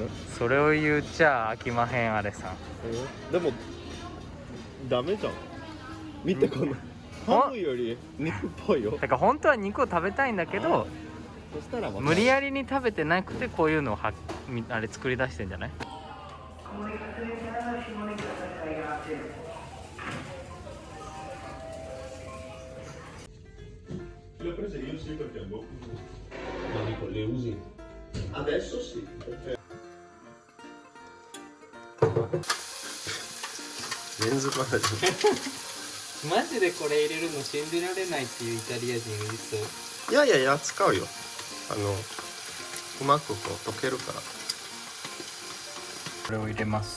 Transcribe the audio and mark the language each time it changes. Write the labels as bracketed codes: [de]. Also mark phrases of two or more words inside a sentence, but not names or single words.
[ja] それを言っちゃ飽きまへん、あれさん。でもダメじゃん。見てこのハムより肉っぽいよ。だから本当は肉を食べたいんだけど、そしたら無理やりに食べてなくて、こういうのをあれ作り出してんじゃない？ [it] Le prese io sì perché boh. Ma dico, le usi? Adesso sì. Perché... [ja] レンズカメラ。マジでこれ入れるの信じられないっていうイタリア人いそう。いやいやいや、使うよ。うまくこう溶けるから。これを入れます。